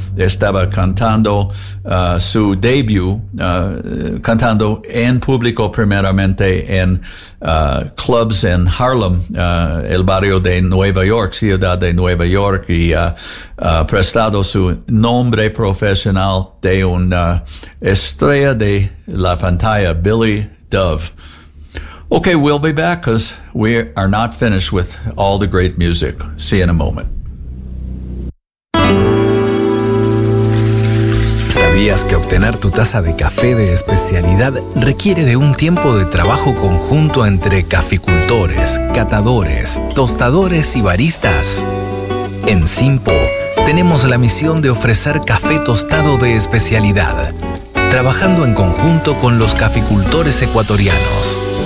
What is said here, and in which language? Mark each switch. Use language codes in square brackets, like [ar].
[es] Estaba cantando su debut, cantando en público primeramente en clubs en Harlem, el barrio de Nueva York, ciudad de Nueva York, y prestado su nombre profesional de una estrella de la pantalla, Billy Dove. [en] Okay, we'll be back because we are not finished with all the great music. See you in a moment. [es] ¿Sabías que obtener tu taza de café de especialidad requiere de un tiempo de trabajo conjunto entre caficultores, catadores, tostadores y baristas? En Simpo tenemos la misión de ofrecer café tostado de especialidad, trabajando en conjunto con los caficultores ecuatorianos.